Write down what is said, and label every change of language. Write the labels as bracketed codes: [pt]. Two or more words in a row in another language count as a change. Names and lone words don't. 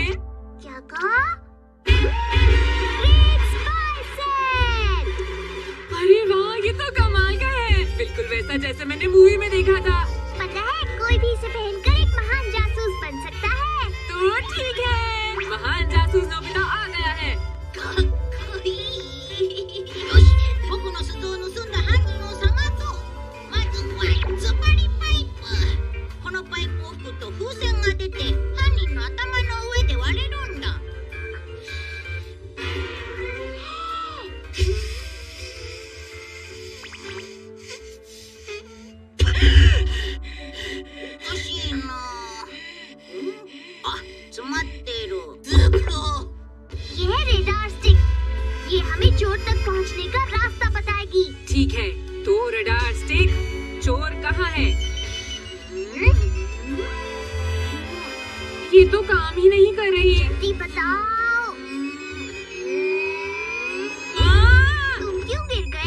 [hi] क्या कहा? [en] great spy set. [hi] अरे वाह, ये तो कमाल का है, बिल्कुल वैसा जैसे मैंने मूवी में देखा था। पता है, कोई भी इसे पहनकर एक महान जासूस बन सकता है। तो ठीक है, महान जासूस नोबिता आ गया है। [ja] よし、僕の鈴を盗んだ犯人を探そう。まずはつっぱりパイプ。このパイプを吹くと風船が出て、犯人の頭の上で割れるんだ。おかしいな。あ、詰まってる。ずっと。 [hi] ये है रेडार स्टिक। ये हमें चोर तक पहुंचने का रास्ता बताएगी। ठीक है, तो [en] radar stick, [hi] चोर कहाँ है? ये तो काम ही नहीं कर रही। जल्दी बताओ। तुम क्यों गिर गए?